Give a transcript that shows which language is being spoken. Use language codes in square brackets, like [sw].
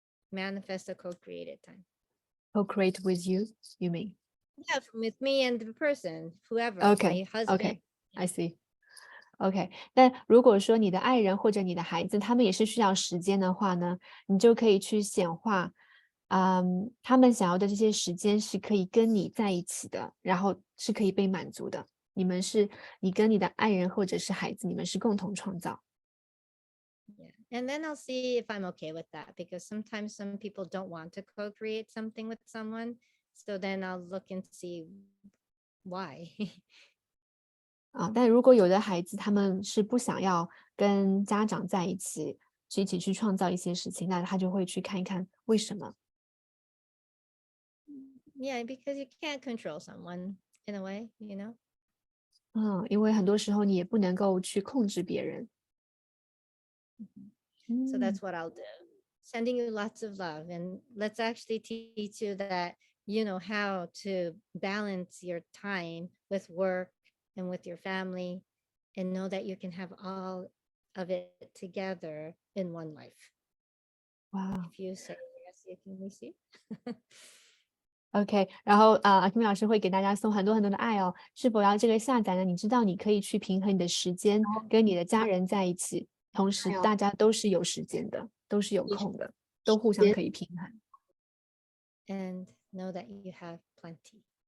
[en] Manifest a co-created time. Co-create with you, you mean? Yeah, with me and the person, whoever, Okay, my husband. okay, I see. [zh] OK，但如果说你的爱人或者你的孩子，他们也是需要时间的话呢，你就可以去显化，他们想要的这些时间是可以跟你在一起的，然后是可以被满足的。你跟你的爱人或者是孩子，你们是共同创造。 [en] Yeah. And then I'll see if I'm okay with that because sometimes some people don't want to co-create something with someone. So then I'll look and see why. [zh] 但如果有的孩子他们是不想要跟家长在一起，一起去创造一些事情，那他就会去看一看为什么。 [en] Yeah, because you can't control someone in a way, you know? [zh] 因为很多时候你也不能够去控制别人。 [en] So that's what I'll do. Sending you lots of love and let's actually teach you that you know how to balance your time with work and with your family and know that you can have all of it together in one life. Wow. If you say yes, you can receive. [zh] OK，然后Akemi 老师会给大家送很多很多的爱哦。是否要这个下载呢？你知道你可以去平衡你的时间，跟你的家人在一起，同时大家都是有时间的，都是有空的，都互相可以平衡。 [en] And know that you have plenty.